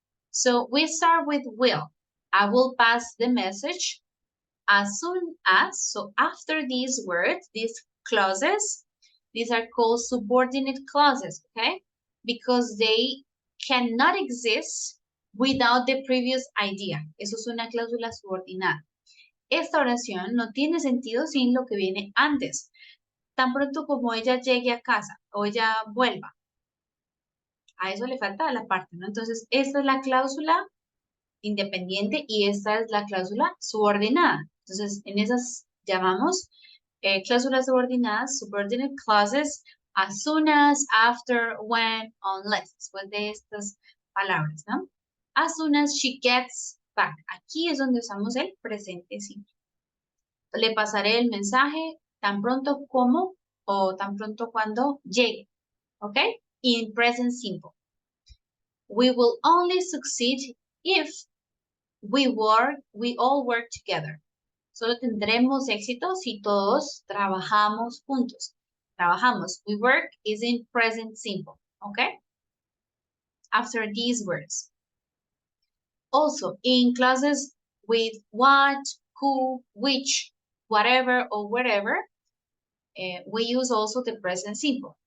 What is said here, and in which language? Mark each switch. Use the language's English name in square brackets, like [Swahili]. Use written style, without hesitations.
[English] So we start with will. I will pass the message as soon as. So after these words, these clauses, these are called subordinate clauses, okay? Because they cannot exist without the previous idea. [Spanish] Eso es una cláusula subordinada. Esta oración no tiene sentido sin lo que viene antes. Tan pronto como ella llegue a casa o ella vuelva. A eso le falta la parte, ¿no? Entonces, esta es la cláusula independiente y esta es la cláusula subordinada. Entonces, en esas llamamos cláusulas subordinadas, [English] subordinate clauses, as soon as, after, when, unless, [Spanish] después de estas palabras, ¿no? [English] As soon as she gets back. [Spanish] Aquí es donde usamos el presente simple. Le pasaré el mensaje tan pronto como o tan pronto cuando llegue, ¿ok? [English] In present simple. We will only succeed if we all work together. [Spanish] Solo tendremos éxito si todos trabajamos juntos. Trabajamos. [English] We work is in present simple. Okay? After these words. Also, in clauses with what, who, which, whatever, or wherever, we use also the present simple.